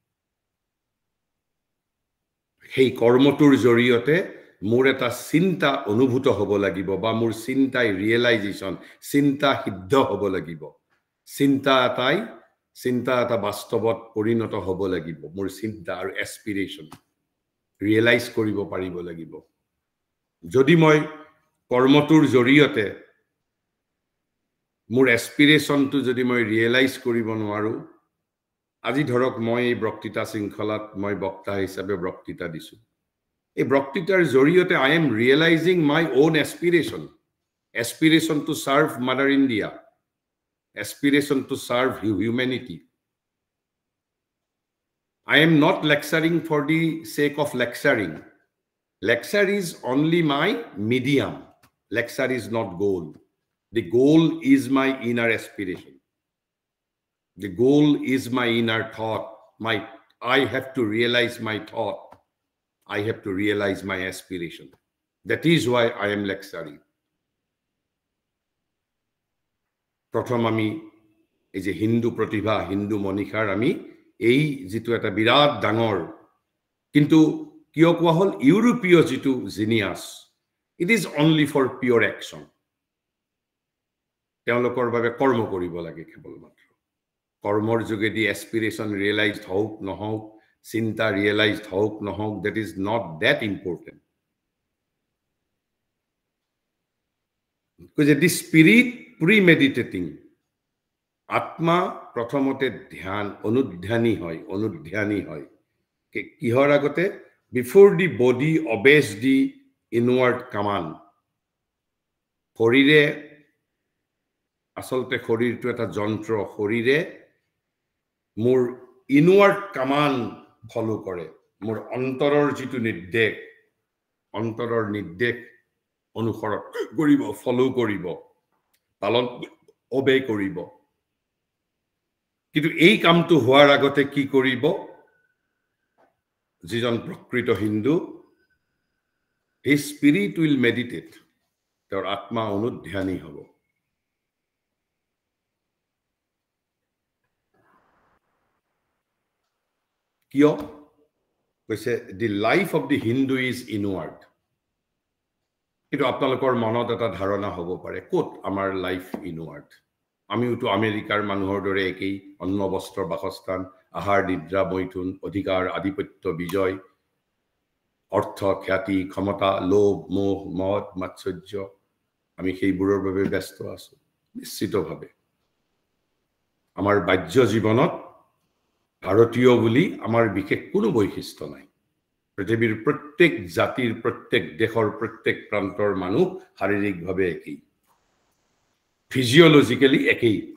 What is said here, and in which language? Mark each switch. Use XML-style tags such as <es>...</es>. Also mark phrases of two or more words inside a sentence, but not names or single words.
<as>সেই কৰ্মটোৰ জৰিয়তে মোৰ এটা চিন্তা অনুভূত হ'ব লাগিব বা মোৰ চিন্তাই ৰিয়েলাইজেশন চিন্তা সিদ্ধ হ'ব লাগিব চিন্তা এটা বাস্তৱত পৰিণত হ'ব লাগিব মোৰ চিন্তা আৰু</as> <en>aspiration realize</en> <as>কৰিব পাৰিব লাগিব যদি মই কৰ্মটোৰ জৰিয়তে মোৰ এস্পিৰেশনটো যদি মই ৰিয়েলাইজ কৰিব নোৱাৰো আজি ধৰক মই এই বক্তৃতা শৃংখলাত মই বক্তা হিচাপে বক্তৃতা দিছো এই বক্তৃতাৰ জৰিয়তে</as> <en>I am realizing my own aspiration to serve Mother India aspiration to serve humanity I am not lecturing for the sake of lecturing lecture is only my medium lecture is not goal the goal is my inner aspiration the goal is my inner thought I have to realize my thought I have to realize my aspiration that is why I am lecturing</en> <as>প্ৰথম আমি এই যে হিন্দু প্ৰতিভা হিন্দু মনীষাৰ আমি এই যেটো এটা বিৰাট ডাঙৰ কিন্তু কিয় কোৱা হল ইউৰোপীয় যেটো জিনিয়াস</as> <en>it is only for pure action</en> <as>তেওঁলোকৰ বাবে কৰ্ম কৰিব লাগে কেৱল মাত্ৰ কৰ্মৰ যোগেদি</as> <en>aspiration realized</en> <as>হওক নহওক চিন্তা ৰিয়েলাইজড হওক নহওক</as> <en>that is not that important because the spirit premeditating</en> <as>আত্মা প্ৰথমতে ধ্যান অনুধ্যানী হয় কিহৰ আগতে before</as> <en>the body obeys the inward command</en> <as>শৰীৰে আসলতে শৰীৰটো এটা যন্ত্ৰ শৰীৰে মোৰ</as> <en>inward command follow</en> <as>কৰে মোৰ অন্তৰৰ যেটো নিৰ্দেশ অন্তৰৰ নিৰ্দেশ অনুসৰণ কৰিব ফলো কৰিব পালন অবে কৰিব কিন্তু এই কামটো হোৱাৰ আগতে কি কৰিব যিজন প্ৰকৃত হিন্দু</as> <en>his spirit will meditate</en> <as>তেওঁৰ আত্মা অনুধ্যানী হ'ব কিয় কৈছে</as> <en>the life of the Hindu is inward</en> <as>কিন্তু আপোনালোকৰ মনত এটা ধাৰণা হ'ব পাৰে কোট আমাৰ</as> <en>life inward</en> <as>আমিওটো আমেৰিকাৰ মানুহৰ দৰে একেই অন্ন বস্ত্ৰ বাসস্থান আহাৰ নিদ্ৰা মৈথুন অধিকাৰ আধিপত্য বিজয় অৰ্থ খ্যাতি ক্ষমতা লোভ মোহ মদ মাৎসৰ্য আমি সেইবোৰৰ বাবে ব্যস্ত আছো নিশ্চিতভাৱে আমাৰ বাহ্য জীৱনত ভাৰতীয় বুলি আমাৰ বিশেষ কোনো বৈশিষ্ট্য নাই পৃথিৱীৰ প্ৰত্যেক জাতিৰ প্ৰত্যেক দেশৰ প্ৰত্যেক প্ৰান্তৰ মানুহ শাৰীৰিকভাৱে একেই ফিজিওলজিক্যালি একেই</as>